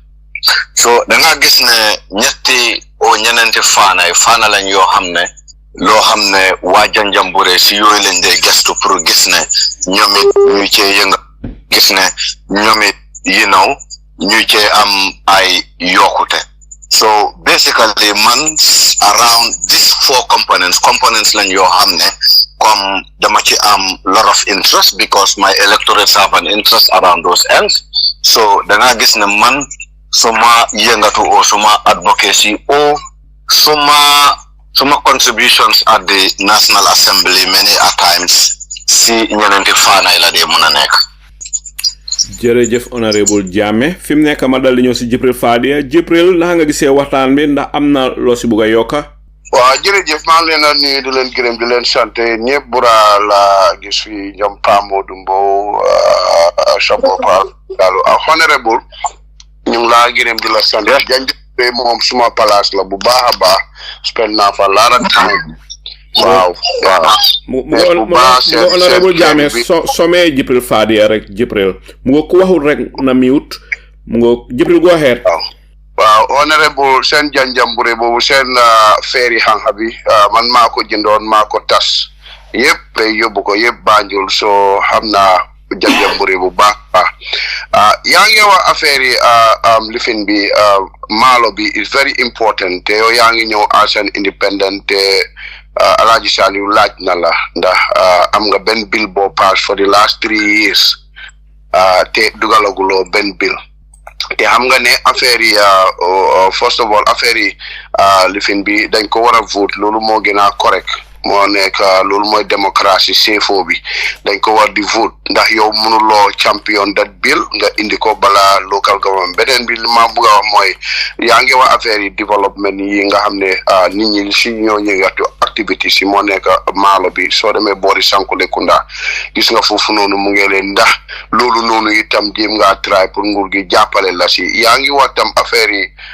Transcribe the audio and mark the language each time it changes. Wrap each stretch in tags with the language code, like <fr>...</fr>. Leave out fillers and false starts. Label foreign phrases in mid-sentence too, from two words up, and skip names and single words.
<wo>So da nga gis ne ñetti o ñeneenti faana lañ yoo xam ne loo xam ne waa Janjanbureh si yooyu lañ dee gestu pour gis ne ñoom it ñu cee yënga gis ne ñoom it ñu cee am ay yokkute.</wo> <en>So basically man around these 4 components</en> <wo>lañ yoo xam ne comme dama ci am</wo> <en>lot of interest because my electorates have an interest around those ends.</en> <wo>So da nga gis ne man suma yëngatu o suma advocacy o suma</wo> <en>contributions at the National Assembly many a times</en> <wo>si ñeneenti faana yi la dee mën a nekk. jërëjëf Honorable Jammeh fi mu nekk ma dal di ñëw si Jibril Fadia Jibril naka nga gisee waxtaan bi ndax am na loo si bugg a yokka. waaw jërëjëf maa ngi leen a nuyu di leen gërëm di leen sant ñëpp bura la gis fi ñoom Pa Modou Mbow Chapeau dalu Honorable ñu ngi laa gërëm di la sant Janjanbureh moom suma place la bu baax a baax spend naa fa laara time waaw mu Honorable Jammeh somee Jibril Fadia rek Jibril mu ko waxul rek na mute mu ngo Jibril</wo> <en>go ahead.</en> <wo>waaw Honorable seen Janjanbureh boobu seen feeri xanxa bi man maa ko jëndoon maa ko tas yëpp yóbbu ko yëpp Banjul so xam naa Janjanbureh bu baax yaa ngi wax affaire yi lifin bi maalo bi</wo> <en>is very important</en> <wo>te yow yaa ngi ñëw</wo> <en>as an independent</en> <wo>Alhaji Saliu laaj na la ndax am nga benn bill boo pass</wo> <en>for the last 3 years</en> <wo>te dugalaguloo benn bill te xam nga ne affaire yi</wo> <en>first of all</en> <wo>affaire yi lifin bi dañ ko war a vote loolu moo gën a correct moo nekk loolu mooy démocratie CFO bi dañ ko war di vote ndax yow mënuloo</wo> <en>champion that bill</en> <wo>nga indi ko bala</wo> <en>local government</en> <wo>beneen bi li ma bëgg a wax mooy yaa ngi wax affaire yi développement yi nga xam ne nit ñi si ñoo ñëgatu activité si moo nekk maalo bi soo demee boori Sankulikunda gis nga foofu noonu mu ngi leen ndax loolu noonu itam jéem ngaa try pour nguur gi jàppale la si yaa ngi wax tam affaire yi</wo>